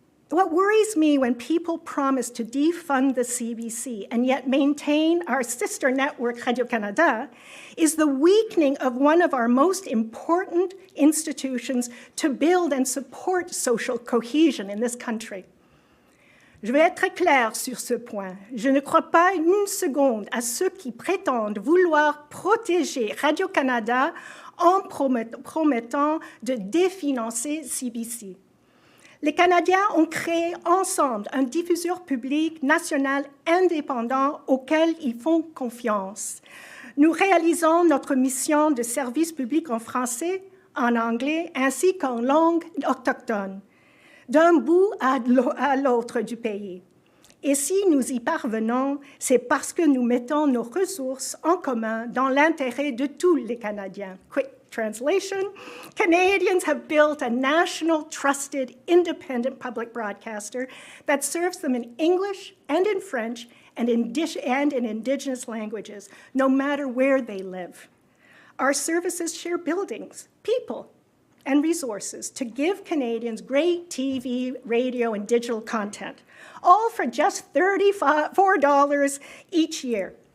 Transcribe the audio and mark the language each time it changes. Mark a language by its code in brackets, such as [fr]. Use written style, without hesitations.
[en] What worries me when people promise to defund the CBC and yet maintain our sister network, Radio-Canada, is the weakening of one of our most important institutions to build and support social cohesion in this country. [fr] Je vais être très claire sur ce point. Je ne crois pas une seconde à ceux qui prétendent vouloir protéger Radio-Canada en promettant de définancer CBC. Les Canadiens ont créé ensemble un diffuseur public national indépendant auquel ils font confiance. Nous réalisons notre mission de service public en français, en anglais, ainsi qu'en langue autochtone, d'un bout à l'autre du pays. Et si nous y parvenons, c'est parce que nous mettons nos ressources en commun dans l'intérêt de tous les Canadiens. [en] Quick translation, Canadians have built a national, trusted, independent public broadcaster that serves them in English and in French and in Indigenous languages, no matter where they live. Our services share buildings, people, and resources to give Canadians great TV, radio, and digital content, all for just $34 each year.